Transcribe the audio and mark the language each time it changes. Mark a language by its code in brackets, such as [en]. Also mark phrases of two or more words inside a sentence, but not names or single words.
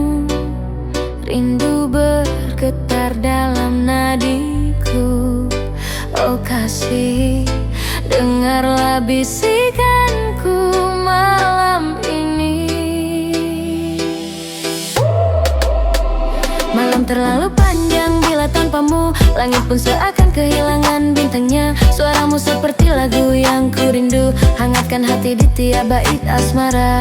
[id] rindu bergetar dalam nadiku. Oh kasih, dengarlah bisikanku malam ini. Malam terlalu panjang bila tanpamu, langit pun seakan kehilangan bintangnya. Suaramu seperti lagu yang ku rindu, hangatkan hati di tiap bait asmara.